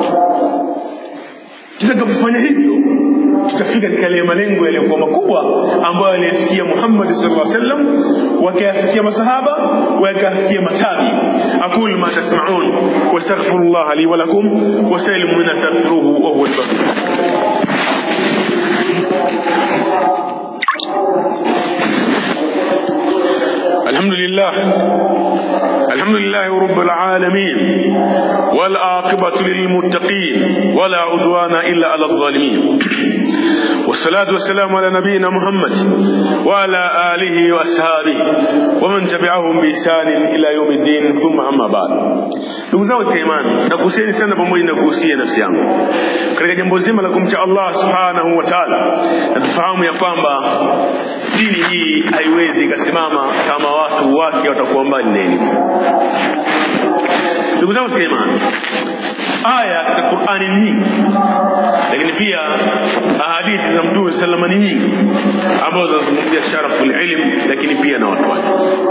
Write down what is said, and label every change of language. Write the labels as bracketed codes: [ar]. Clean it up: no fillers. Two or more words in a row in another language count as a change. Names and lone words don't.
[sw] Tutakapofanya hivyo, tutafika katika yale malengo yaliyokuwa makubwa ambayo aliyafikia Muhammad [ar] صلى الله عليه وسلم, [sw] wakayafikia masahaba, wakayafikia matabi. [ar] أقول ما تسمعون وأستغفر الله لي ولكم وسائل من أستغفره وهو الغفور. الحمد لله رب العالمين والعاقبة للمتقين ولا عدوان إلا على الظالمين، والصلاة والسلام على نبينا محمد وعلى آله وأصحابه ومن تبعهم بإحسان إلى يوم الدين، ثم أما بعد. [sw] Ndugu zangu katika imani, nakuhusieni sana pamoja na kuhusia nafsi yangu katika jambo zima la kumcha Allah [ar] سبحانه وتعالى, [sw] na tufahamu ya kwamba dini hii haiwezi kusimama kama watu wake watakuwa mbali na elimu. Ndugu zangu katika imani, aya katika Qur'ani ni nyingi, lakini pia ahadithi za Mtume [ar] صلى الله عليه وسلم [sw] ni nyingi ambazo zinazungumzia [ar] شرف العلم, [sw] lakini pia na watu wake.